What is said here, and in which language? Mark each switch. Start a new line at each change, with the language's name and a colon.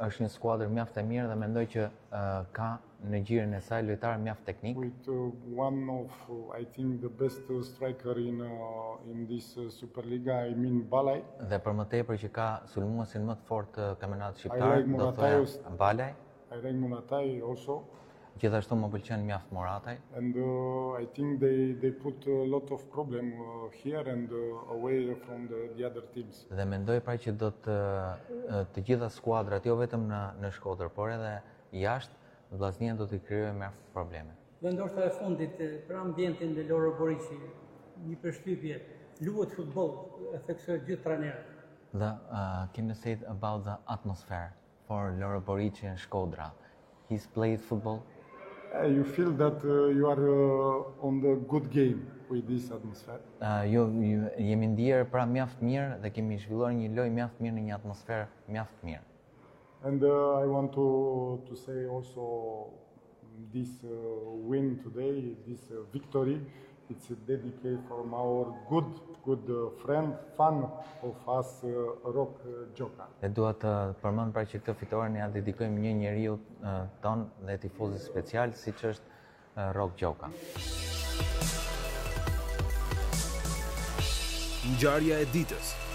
Albanian: Është një skuadër mjaft e mirë dhe mendoj që ka në gjirin e saj lojtar mjaft teknik.
English: With one of I think the best striker in this Superliga, I mean Balaj.
Albanian: Dhe për më tepër që ka sulmuesin më të fortë të kampionatit shqiptar, do të thoya Balaj.
English: I like Munataj also.
Albanian: Gjithashtu më pëlqen mjaft Morataj.
English: And I think they put a lot of problem here and away from the other teams.
Albanian: Dhe mendoj pra që do të gjitha skuadrat, jo vetëm në Shkodër, por edhe jashtë, Vllaznia do të krijojë mjaft probleme. Dhe ndoshta e fundit për ambientin e Loro Boriçi, një përshtypje, luhet futboll, e theksojnë gjithë trajnerët.
English: Dhe can you say about the atmosphere for Loro Boriçi në Shkodra? He's played football. You feel that you are on the good game with this atmosphere.
Albanian: Jemi ndier pra mjaft mirë dhe kemi zhvilluar një lojë mjaft mirë në një atmosferë mjaft mirë.
English: And I want to say also this win today, this victory, it's dedicated from our good friend, fan of us, Rok Gjoka.
Albanian: E dua të përmend pra që këtë fitore ne ja dedikojmë një njeriu ton dhe tifozit special, siç është Rok Gjoka. Ngjarja e ditës.